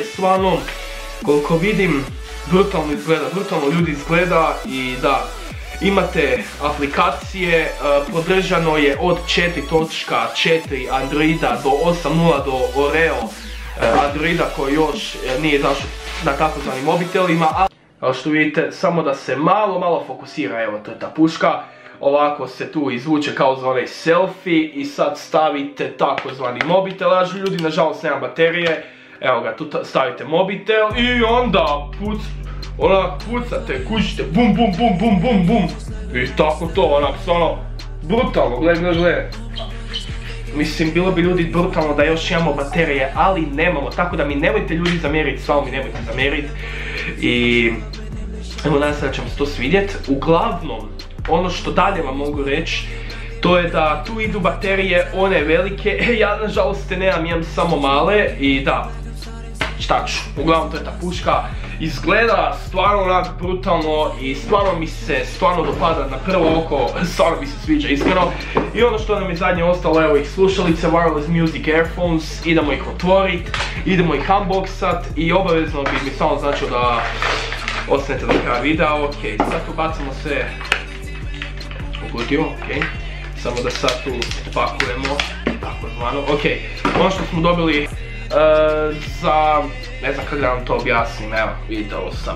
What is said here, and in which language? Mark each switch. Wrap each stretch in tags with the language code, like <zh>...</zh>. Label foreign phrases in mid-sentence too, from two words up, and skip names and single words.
<hr>Stvarno, koliko vidim, brutalno izgleda, brutalno ljudi izgleda i da, imate aplikacije, podržano je od 4.4 Androida do 8.0 do Oreo Androida koji još nije izašao na takozvanim mobitelima, ali kao što vidite, samo da se malo fokusira, evo to je ta puška. Ovako se tu izvuče kao za onaj selfie i sad stavite takozvani mobitel, a ljudi nažalost nema baterije, evo ga tu stavite mobitel i onda onak pucate, kućite, bum bum bum bum bum bum i tako to, onak stvarno brutalno, gledaj. Mislim, bilo bi ljudi brutalno da još imamo baterije, ali nemamo, tako da mi nemojte ljudi zamjeriti, stvarno mi nemojte zamjeriti i evo nadam se da će vam se to svidjeti. Uglavnom, ono što dalje vam mogu reći, to je da tu idu baterije, one velike, ja nažalost nemam, imam samo male i da, šta ću, uglavnom to je ta puška, izgleda stvarno onak brutalno i stvarno mi se dopada na prvo oko, stvarno mi se sviđa iskreno. I ono što nam je zadnje ostalo, evo ih slušalice,</hr> <en>wireless music earphones,</en> <hr>idemo ih otvoriti, idemo ih unboxat i obavezno bi mi samo značilo da ostanete do kraja videa. Ok, sad tu bacamo sve u kutiju, ok, samo da sad tu pakujemo, tako zvano, ok, ono što smo dobili za, ne znam kako da vam to objasnim, evo, vidite ovo su</hr>